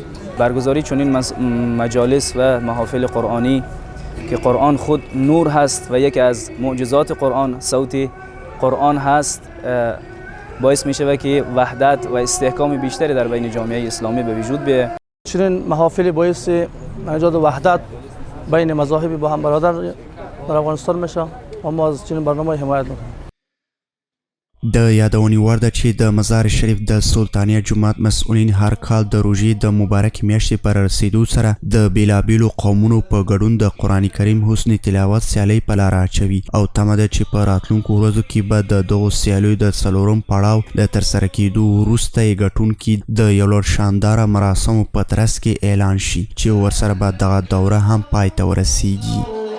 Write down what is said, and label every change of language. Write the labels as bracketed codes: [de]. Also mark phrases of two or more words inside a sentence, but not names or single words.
[fa] برگزاری چنین مجالس و محافل قرآنی که قرآن خود نور هست و یکی از معجزات قرآن صوت قرآن هست باعث می شود که وحدت و استحکام بیشتری در بین جامعه اسلامی به وجود بیاید. چنین محافل باعث ایجاد وحدت بین مذاهب با هم برادر در افغانستان میشه و ما از چنین برنامه حمایت میکنیم. [ps] د یادونې وړ ده چې د مزار شریف د سلطانیه جومات مسؤلین هر کال د روژې د مبارکې میاشتې پر رسیدو سره د بیلابیلو قومونو په ګډون د قرآن کریم حسن تلاوت سیالۍ په لاره اچوي او تمه ده چې په راتلونکو ورځو کې به د دغو سیالیو د څلورم پړاو له ترسره کیدو وروسته یې ګټونکي د یو لوړ شانداره مراسمو په ترڅ کې اعلان شي چې ورسره به دغه دوره هم پای ته ورسیږي.